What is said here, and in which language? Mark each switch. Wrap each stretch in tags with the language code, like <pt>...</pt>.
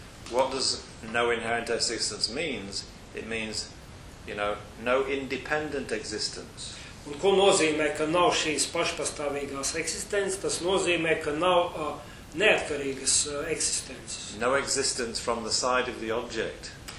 <en>What does no inherent existence means? It means, you know, no independent existence.</en> <lv>Un ko nozīmē, ka nav šīs pašpastāvīgās eksistences? Tas nozīmē, ka nav neatkarīgas eksistences.</lv> <en>No existence from the side of the object.</en>